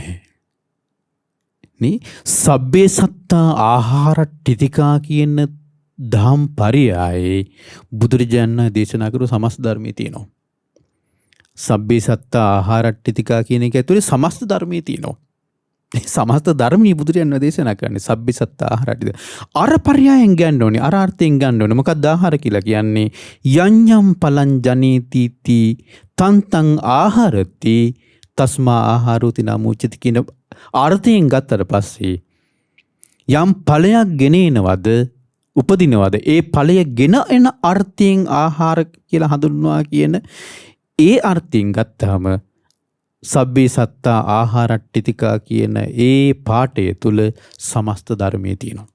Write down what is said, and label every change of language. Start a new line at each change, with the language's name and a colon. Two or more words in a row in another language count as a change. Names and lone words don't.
Sinhala: නේ
Pali: සබ්බේ සත්තා ආහාරට්ඨිතිකා
Sinhala: කියන ධම් පරියායේ බුදුරජාණන් දේශනා කරු සමස්ත ධර්මයේ තියෙනවා.
Pali: සබ්බේ සත්තා ආහාරට්ඨිතිකා
Sinhala: කියන එක ඇතුලේ සමස්ත ධර්මයේ තියෙනවා. සමස්ත ධර්මයේ බුදුරජාණන් දේශනා කරන්නේ
Pali: සබ්බේ සත්තා ආහාරට්ඨිතිකා.
Sinhala: අර පරියායෙන් ගන්න ඕනේ. අර අර්ථයෙන් ගන්න ඕනේ. මොකක්ද ආහාර කියලා කියන්නේ?
Pali: යඤ්ඤම් පලං ජනේති තී තන්තං ආහාරති තස්මා ආහාරෝති නමුච්චති
Sinhala: කියන අර්ථයෙන් ගත්තට පස්සේ යම් ඵලයක් ගෙනනවද උපදිනවද ඒ ඵලය ගෙන එන අර්ථයෙන් ආහාර කියලා හඳුන්වනවා කියන ඒ අර්ථයෙන් ගත්තාම
Pali: සබ්බේ සත්තා ආහාරට්ඨිතිකා
Sinhala: කියන ඒ පාඨය තුල සමස්ත ධර්මයේ තියෙනවා.